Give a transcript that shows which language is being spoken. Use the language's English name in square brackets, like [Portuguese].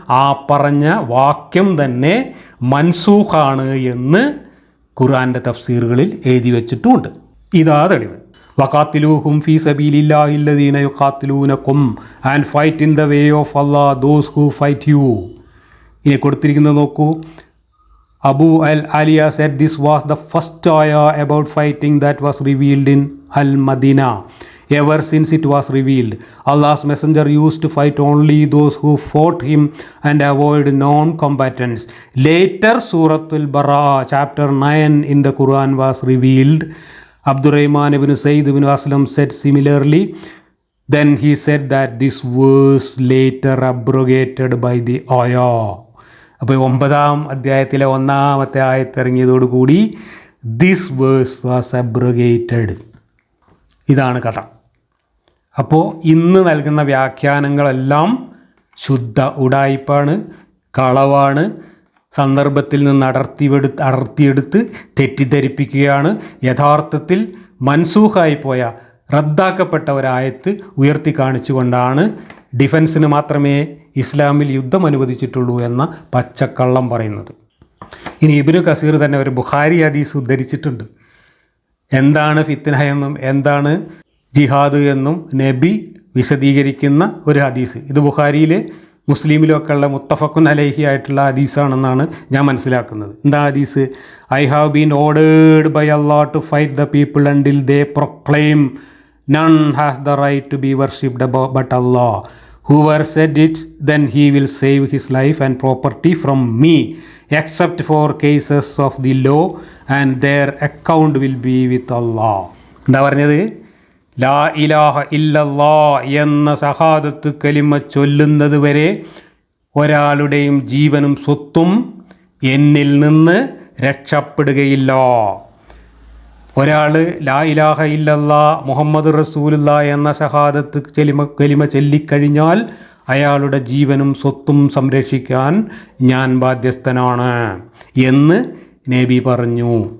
[Malayalam] ആ പറഞ്ഞ വാക്യം തന്നെ മൻസൂഖാണ് എന്ന് ഖുർആൻ്റെ തഫ്സീറുകളിൽ എഴുതി വെച്ചിട്ടുമുണ്ട്. ഇതാ തെളിവ്. [Arabic] വഖാത്തിലൂഹും ഫീ സബീലില്ലാഹി അല്ലദീന യുഖാത്തിലൂനകും [English] And fight in the way of Allah those who fight you. [Malayalam] ഇനി കൊടുത്തിരിക്കുന്നത് നോക്കൂ. [English] Abu al-Aliya said this was the first ayah about fighting that was revealed in Al-Madinah. Ever since it was revealed, Allah's messenger used to fight only those who fought him and avoid non-combatants. Later, Surah Al-Bara'a, chapter 9 in the Quran was revealed. Abdurrahman ibn Sayyid ibn Aslam said similarly. Then he said that this was later abrogated by the ayah. [Malayalam] അപ്പോൾ 9-ാം അധ്യായത്തിലെ 1-ാമത്തെ ആയത്ത് ഇറങ്ങിയതോടുകൂടി [English] This verse was abrogated. [Malayalam] ഇതാണ് കഥ. അപ്പോൾ ഇന്ന് നൽകുന്ന വ്യാഖ്യാനങ്ങളെല്ലാം ശുദ്ധ ഉഡായിപ്പാണ്, കളവാണ്, സന്ദർഭത്തിൽ നിന്ന് അടർത്തിയെടുത്ത് തെറ്റിദ്ധരിപ്പിക്കുകയാണ്. യഥാർത്ഥത്തിൽ മൻസൂഖായി പോയ റദ്ദാക്കപ്പെട്ട ഒരായത്ത് ഉയർത്തി കാണിച്ചുകൊണ്ടാണ് ഡിഫൻസിന് മാത്രമേ ഇസ്ലാമിൽ യുദ്ധം അനുവദിച്ചിട്ടുള്ളൂ എന്ന പച്ചക്കള്ളം പറയുന്നത്. ഇനി ഇബ്നു കസീർ തന്നെ ഒരു ബുഖാരി ഹദീസ് ഉദ്ധരിച്ചിട്ടുണ്ട്. എന്താണ് ഫിത്ന എന്നും എന്താണ് ജിഹാദ് എന്നും നബി വിശദീകരിക്കുന്ന ഒരു ഹദീസ്. ഇത് ബുഖാരിയിൽ മുസ്ലിമിലും ഒക്കെ ഉള്ള മുത്തഫഖുൻ അലൈഹി ആയിട്ടുള്ള ഹദീസാണെന്നാണ് ഞാൻ മനസ്സിലാക്കുന്നത്. എന്താ ഹദീസ്? [English] I have been ordered by Allah to fight the people until they proclaim none has the right to be worshipped but Allah. Whoever said it, then he will save his life and property from me, except for cases of the law, and their account will be with Allah. [Malayalam] എന്താ പറഞ്ഞത്? [Arabic] ലാ ഇലാഹ ഇല്ലല്ലാ [Malayalam] എന്ന ഷഹാദത്ത് കലിമ ചൊല്ലുന്നത് വരെ ഒരാളുടെയും ജീവനും സ്വത്തും എന്നിൽ നിന്ന് രക്ഷപ്പെടുകയില്ല. ഒരാൾ [Arabic] ലാ ഇലാഹ ഇല്ലല്ലാ മുഹമ്മദ് റസൂലുള്ളാ [Malayalam] എന്ന ഷഹാദത്ത് കലിമ ചൊല്ലിക്കഴിഞ്ഞാൽ അയാളുടെ ജീവനും സ്വത്തും സംരക്ഷിക്കാൻ ഞാൻ ബാധ്യസ്ഥനാണ് എന്ന് നബി പറഞ്ഞു.